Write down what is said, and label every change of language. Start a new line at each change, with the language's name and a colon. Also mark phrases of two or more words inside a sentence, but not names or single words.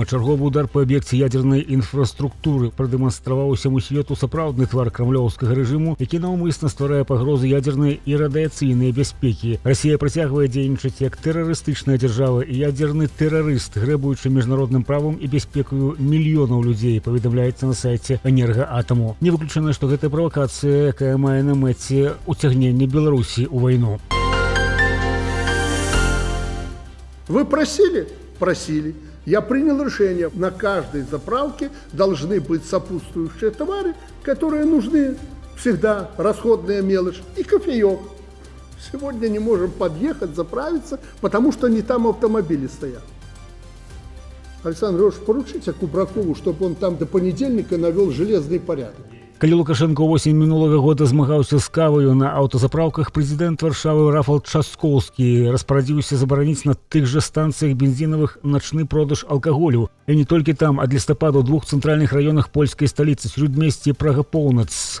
Belarusian: Чарговы удар па аб'екце ядзернай інфраструктуры прадэманстраваў усяму свету сапраўдны твар крамлёўскага рэжыму, які наўмысна стварае пагрозы ядзернай і радыяцыйнай бяспекі. Расія працягвае дзейнічаць як тэрарыстычная дзяржава і ядзерны тэрарыст, грэбуючы міжнародным правам і бяспекаю мільёнаў людзей, паведамляецца на сайце Энергаатаму. Не выключана, што гэта правакацыя, якая мае на мэце уцягненне Беларусі ў вайну.
Russian: Вы просили? Просили. Я принял решение. На каждой заправке должны быть сопутствующие товары, которые нужны всегда, расходная мелочь и кофеек. Сегодня не можем подъехать, заправиться, потому что не там автомобили стоят. Александр Григорьевич, поручите Кубракову, чтобы он там до понедельника навел железный порядок.
Belarusian: Калі Лукашенко восень мінулага года змагаўся з каваю на аўтазапраўках, прэзідэнт Варшавы Рафал Часкоўскі распарадзіўся забараніць на тых жа станцыях бензінавых начны продаж алкаголю. І не толькі там, а для лістападу ў 2 цэнтральных раёнах польскай сталіцы Срюдмесці і Прага-Поўнац.